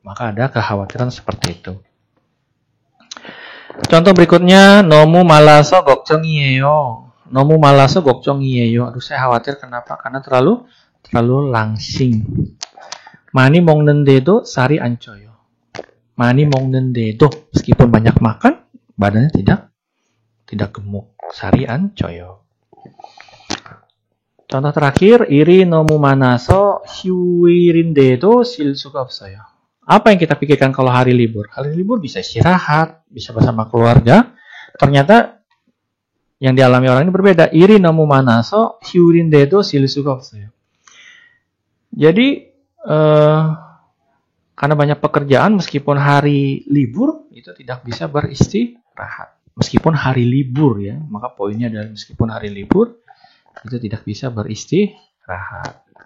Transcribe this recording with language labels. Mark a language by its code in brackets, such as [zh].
[id] Maka ada kekhawatiran seperti itu. Contoh berikutnya, [ko] 너무 말라서 걱정이에요. 너무 말라서 걱정이에요. [id] Aduh, saya khawatir kenapa? Karena terlalu langsing. [ko] 많이 먹는데도 살이 안 쪄요. 많이 먹는데도, [id] meskipun banyak makan, badannya tidak gemuk. [ko] 살이 안 쪄요. [id] Contoh terakhir, [ko] 일이 너무 많아서 휴일인데도 쉴 수가 없어요. [id] Apa yang kita pikirkan kalau hari libur? Hari libur bisa istirahat, bisa bersama keluarga. Ternyata yang dialami orang ini berbeda. [ko] 일이 너무 많아서 휴일인데도 쉴 수가 없어요. [id] Jadi karena banyak pekerjaan, meskipun hari libur itu tidak bisa beristirahat. Meskipun hari libur ya, maka poinnya adalah meskipun hari libur itu tidak bisa beristirahat.